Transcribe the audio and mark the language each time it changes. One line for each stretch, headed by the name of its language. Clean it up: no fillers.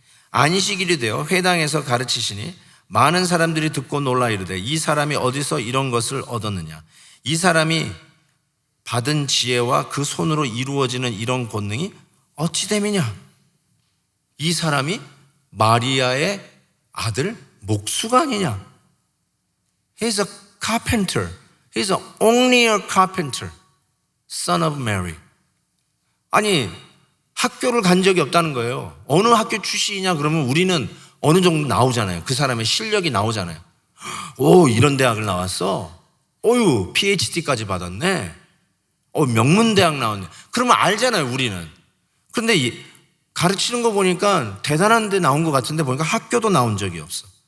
Korean: 안식일이 되어 회당에서 가르치시니 많은 사람들이 듣고 놀라 이르되 이 사람이 어디서 이런 것을 얻었느냐? 이 사람이 받은 지혜와 그 손으로 이루어지는 이런 권능이 어찌 됨이냐? 이 사람이 마리아의 아들 목수가 아니냐?
English: He's a carpenter. He's only a carpenter, son of Mary.
Korean: 아니, 학교를 간 적이 없다는 거예요. 어느 학교 출신이냐 그러면 우리는 어느 정도 나오잖아요. 그 사람의 실력이 나오잖아요. 오, 이런 대학을 나왔어. 어유, PhD까지 받았네. 명문대학 나왔네. 그러면 알잖아요, 우리는. 그런데 가르치는 거 보니까 대단한 데 나온 것 같은데 보니까 학교도 나온 적이 없어.